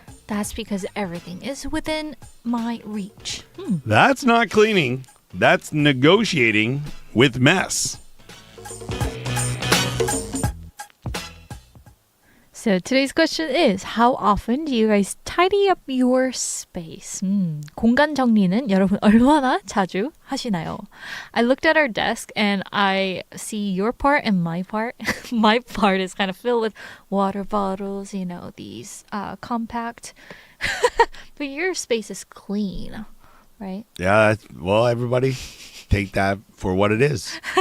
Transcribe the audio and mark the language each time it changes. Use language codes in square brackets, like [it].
[en] That's because everything is within my reach. That's not cleaning. That's negotiating with mess. So today's question is, how often do you guys tidy up your space? [ko] 공간 정리는 여러분 얼마나 자주 하시나요? [en] I looked at our desk and I see your part and my part. My part is kind of filled with water bottles, you know, these compact. But your space is clean, right? Yeah, well, everybody take that for what it is.